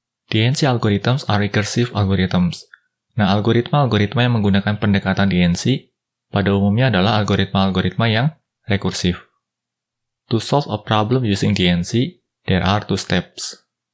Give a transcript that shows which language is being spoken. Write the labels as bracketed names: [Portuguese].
[English] DNC algorithms are recursive algorithms. [Indonesian] Nah, algoritma-algoritma yang menggunakan pendekatan DNC pada umumnya adalah algoritma-algoritma yang rekursif. [English] To solve a problem using DNC, there are 2 steps.